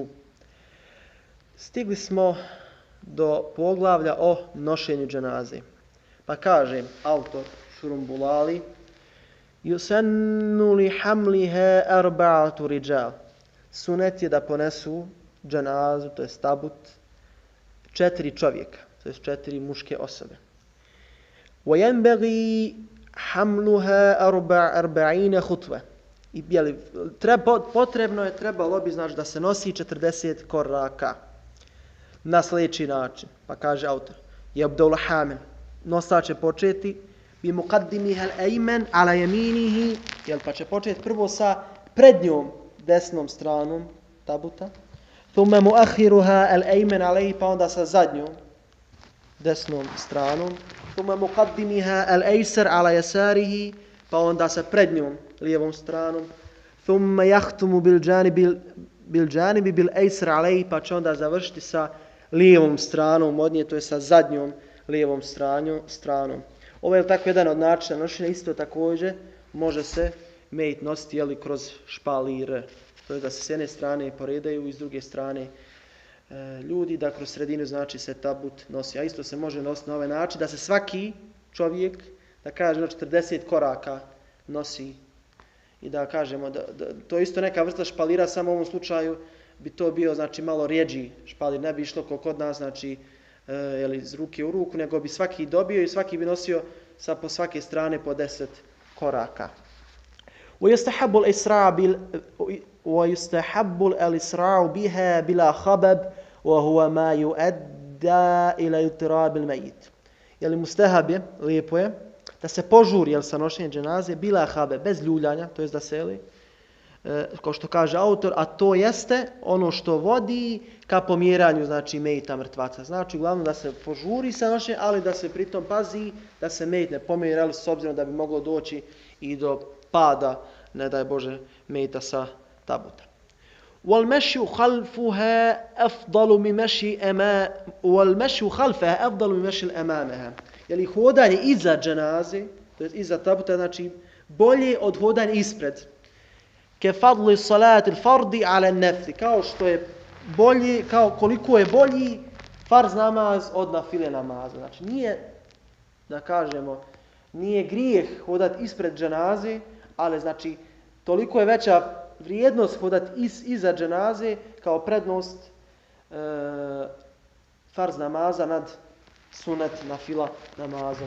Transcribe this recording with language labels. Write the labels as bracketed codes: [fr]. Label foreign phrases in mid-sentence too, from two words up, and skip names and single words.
[bs] Stigli smo do poglavlja o nošenju dženaze. Pa kaže autor [ar] Šurumbulali: يسن لحملها أربعة رجال. [bs] Sunet je da ponesu dženazu, to je tabut, 4 čovjeka, to je 4 muške osobe. [ar] وينبغي حملها أربعين خطوة. [bs] I trebalo bi znači da se nosi 40 koraka na sljedeći način. Pa kaže autor: [ar] يبدأ الحامل, [bs] nosač će početi [ar] بمقدمها الأيمن على يمينه, [bs] pa će početi prvo sa prednjom desnom stranom tabuta, [ar] ثم مؤخرها الأيمن عليه, [bs] pa onda sa zadnjom desnom stranom, [ar] ثم مقدمها الأيسر على يساره, [bs] pa onda sa prednjom lijevom stranom, [ar] ثم يختم بالجانب بالأيسر عليه, [bs] pa će onda završiti sa lijevom stranom od nje, to je sa zadnjom lijevom stranom. Ovo je tako jedan od načina nošenja. Isto također može se mejit nositi kroz špalir, to je da se s jedne strane poredaju i s druge strane ljudi, da kroz sredinu znači se tabut nosi. A isto se može nositi na ovaj način da se svaki čovjek, da kažemo 40 koraka nosi i da kažemo da to je isto neka vrsta špalira, samo u ovom slučaju bi to bio znači malo rjeđi špalir, ne bi išlo kao kod nas znači iz ruke u ruku, nego bi svaki dobio i svaki bi nosio po svake strane po 10 koraka. [ar] ويستحب الإسراع بها بلا خبب وهو ما يؤدى إلى اضطراب الميت. [bs] Mustahab je, lijepo je, da se požuri sa nošenjem dženaze [ar] بلا خبب, [bs] bez ljuljanja, to jest da se kao što kaže autor, a to jeste ono što vodi ka pomjeranju znači mejita mrtvaca. Znači uglavnom da se požuri sa nošenjem, ali da se pritom pazi da se mejit ne pomjeri, s obzirom da bi moglo doći i do pada, ne daj Bože, mejita sa tabuta. [ar] والمشي خلفها أفضل من مشي أمامها. [bs] Hodanje iza dženaze, to jest iza tabuta, znači bolje od hodanja ispred. [ar] كفضل صلاة فرض على نفل, [bs] kao što je bolji, kao koliko je bolji farz namaz od nafile namaza. Znači nije grijeh hodati ispred dženaze, ali znači toliko je veća vrijednost hodati iza dženaze kao prednost farz namaza nad sunet nafila namazom.